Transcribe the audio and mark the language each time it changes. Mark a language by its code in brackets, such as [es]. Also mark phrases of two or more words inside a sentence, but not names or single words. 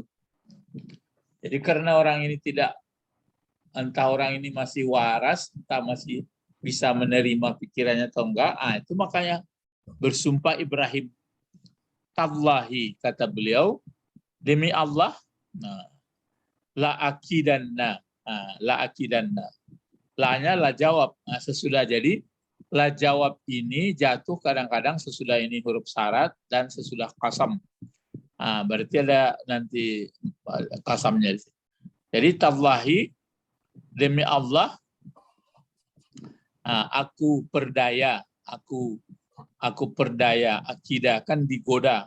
[id] Jadi karena orang ini entah orang ini masih waras, entah masih bisa menerima pikirannya atau enggak, itu makanya bersumpah Ibrahim. Tallahi, kata beliau, demi Allah, [ar] لأكيدن. [id] La-nya [ar] لا جواب. [id] Sesudah jadi, [ar] لا جواب [id] ini jatuh kadang-kadang sesudah ini huruf syarat dan sesudah qasam. Berarti ada nanti qasamnya. Jadi tallahi, demi Allah, aku perdaya, aku perdaya, akidah kan digoda.